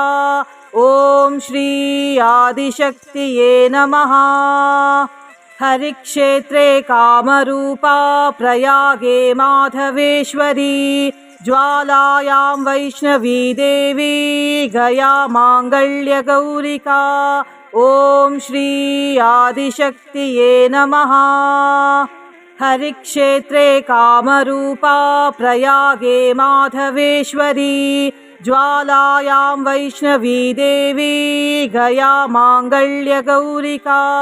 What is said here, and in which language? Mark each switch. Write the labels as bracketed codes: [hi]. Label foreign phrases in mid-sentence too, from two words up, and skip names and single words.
[sa] ಓಂ ಶ್ರೀ ಆದಿಶಕ್ತಿಯೇ ನಮಃ. ಹರಿಕ್ಷೇತ್ರೇ ಕಾಮರೂಪಾ ಪ್ರಯಾಗೆ ಮಾಧವೇಶ್ವರಿ ಜ್ವಾಲಾಯಾಂ ವೈಷ್ಣವೀ ದೇವಿ ಗಯಾ ಮಾಂಗಲ್ಯ ಗೌರಿಕಾ. ॐ श्री आदिशक्तिये नमः। हरिक्षेत्रे कामरूपा प्रयागे माधवेश्वरी ज्वालायां वैष्णवी देवी गया माङ्गल्यगौरिका।